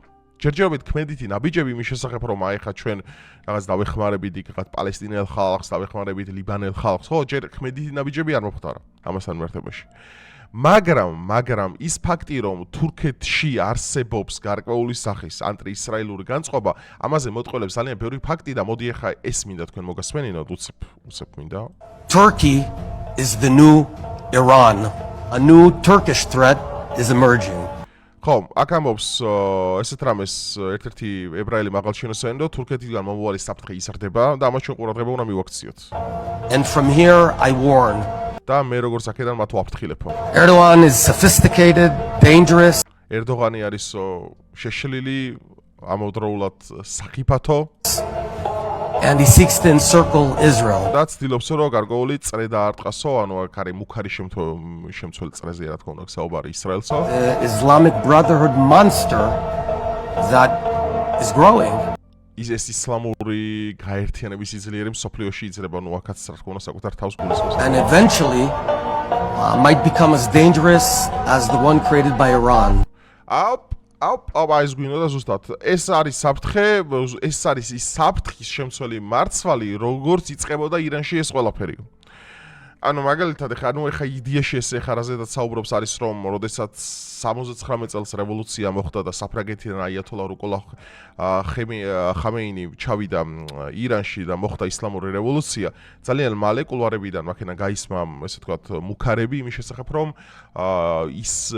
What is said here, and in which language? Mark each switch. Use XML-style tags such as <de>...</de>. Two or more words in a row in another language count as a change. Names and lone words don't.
<ka>ჯერჯერობით ქმედითი ნაბიჯები იმის შესახებ, რომ ეხლა ჩვენ რაღაც დავეხმარებით იქ პალესტინელ ხალხს, დავეხმარებით ლიბანელ ხალხს, ხო, ჯერ ქმედითი ნაბიჯები არ მოხდარა ამასთან მიმართებაში. მაგრამ ის ფაქტი, რომ თურქეთში არსებობს გარკვეული სახის ანტიისრაელური განწყობა, ამაზე მოტყველებს ძალიან ბევრი ფაქტი და მოდი ახლა ეს მინდა თქვენ მოგასმენინოთ, უცებ მინდა.</ka> <en>Turkey is the new Iran. A new Turkish threat is emerging.</en> <ka>ხო, აქ ამბობს ესეთ რამეს ერთ-ერთი ებრაელი მაღალჩინოსანი, რომ თურქეთიდან მომავალი საფრთხე იზრდება და ამას ჩვენ ყურადღება უნდა მივაქციოთ.</ka> <en>And from here I warn.</en> <ka>და მე როგორც აქედან მათ ვაფრთხილებო.</ka> <en>Erdogan is sophisticated, dangerous.</en> <ka>ერდოღანი არის შეშლილი, ამავდროულად საფრთხო.</ka> <en>And he seeks to encircle Israel.</en> <ka>და ცდილობს რომ გარკვეული წრე დაარტყასო, ანუ აქ არის მუქარი შემცველი წრეზე რა თქმა უნდა საუბარი ისრაელსო.</ka> <en>The Islamic Brotherhood monster that is growing.</en> <ka>ის ისლამური გაერთიანების იძლიერი მსოფლიოში იძლება, ნუ აქაც რა თქმა უნდა საკუთარ თავს გულისხმობს.</ka> <en>And eventually might become as dangerous as the one created by Iran.</en> <ka>ეს გვინდა და ზუსტად ეს არის საფრთხე, ეს არის ის საფრთხის შემცველი მარცვალი, როგორც იწყებოდა ირანში ეს ყველაფერი. ანუ მაგალითად ეხა იდეაში ეს რაზედაც საუბრობს არის რომ როდესაც 79 წელს რევოლუცია მოხდა და საფრანგეთიდან აიათოლა რუკოლა ხამეინი ჩავიდა ირანში და მოხდა ისლამური რევოლუცია, ძალიან მალე კულვარებიდან მაქენა გაისმა ესე ვთქვათ მუქარები იმის შესახებ რომ ის</ka>